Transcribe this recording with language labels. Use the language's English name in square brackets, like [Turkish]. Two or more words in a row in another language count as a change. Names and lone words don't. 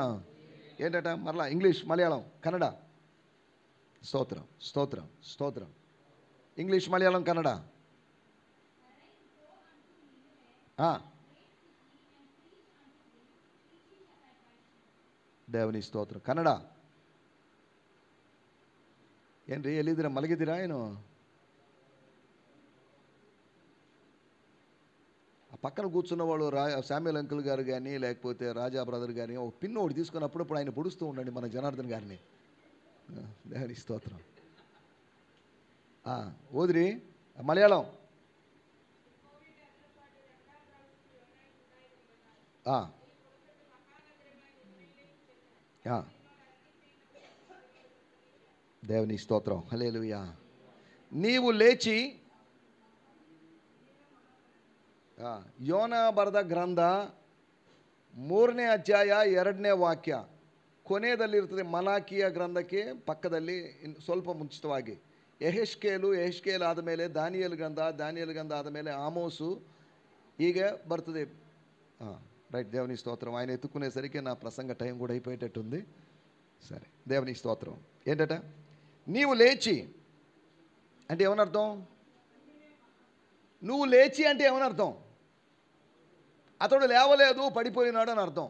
[Telugu] ఏంటట మరలా ఇంగ్లీష్, మలయాళం, కన్నడ. స్తోత్రం స్తోత్రం స్తోత్రం. ఇంగ్లీష్, మలయాళం, కన్నడ. దేవుని స్తోత్రం. [Kannada] కన్నಡ ಏನ್ರಿ, ಎಲ್ಲಿದ್ದೀರಾ? ಮಲಗಿದ್ದೀರಾ ಏನು? [Telugu] ఆ పక్కన కూర్చున్న వాళ్ళు శామ్యుల్ అంకుల్ గారు కానీ లేకపోతే రాజా బ్రదర్ కానీ ఒక పిన్ను ఒకటి తీసుకుని అప్పుడప్పుడు ఆయన పొడుస్తూ ఉండండి మన జనార్దన్ గారిని. దేవుని స్తోత్రం. ఓదిరి మలయాళం. దేవుని స్తోత్రం, హల్లెలూయా. నీవు లేచి [Kannada] ಯೋನಾ ಬರೆದ ಗ್ರಂಥ 3ನೇ ಅಧ್ಯಾಯ 2ನೇ ವಾಕ್ಯ ಕೊನೆಯದಲ್ಲಿರ್ತದೆ. ಮಲಾಕಿಯ ಗ್ರಂಥಕ್ಕೆ ಪಕ್ಕದಲ್ಲಿ ಸ್ವಲ್ಪ ಮುಂಚಿತವಾಗಿ ಯೆಹೆಜ್ಕೇಲ್ ಆದಮೇಲೆ ದಾನಿಯೇಲ್ ಗ್ರಂಥ ಆದಮೇಲೆ ಆಮೋಸು ಹೀಗೆ ಬರ್ತದೆ. [Telugu] రైట్. దేవుని స్తోత్రం. ఆయన ఎత్తుకునేసరికి నా ప్రసంగ టైం కూడా అయిపోయేటట్టుంది. సరే, దేవుని స్తోత్రం. ఏంటట నీవు లేచి అంటే ఏమనర్థం? నువ్వు లేచి అంటే ఏమనర్థం? అతడు లేవలేదు, పడిపోయినాడు అని అర్థం.